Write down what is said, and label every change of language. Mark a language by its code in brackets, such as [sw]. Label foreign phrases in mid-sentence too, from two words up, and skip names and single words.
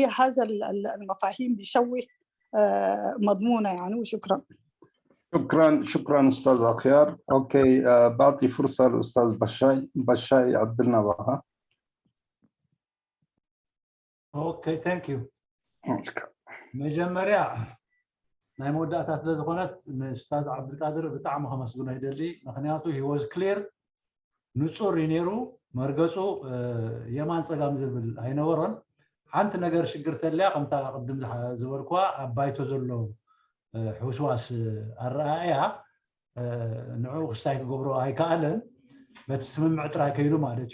[ar] هذا المفاهيم بيشوه مضمونة يعني. وشكرا. شكرا أستاذ أخيار. أوكي بعطي فرصة للأستاذ بشاي يعدلنا بها. [en] okay thank you. [ti] مجمريا ናይ መወዳእታ ስለ ዝኾነት ንኡስታዝ ዓብድልቃድር ብጣዕሚ ከመስግኖ ይደሊ። ምክንያቱ [en] he was clear [ti] ንጹር እዩ ነይሩ። መርገፁ የማን ፀጋም ዝብል ኣይነበሮን። ሓንቲ ነገር ሽግር ተለያ ከምታ ቅድም ዝበልኳ ኣብ ባይቶ ዘሎ ሕውስዋስ ኣረኣእያ ንዑ ክስታይ ክገብሮ ኣይከኣለን። በቲ ስምምዕ ጥራይ ከይዱ ማለት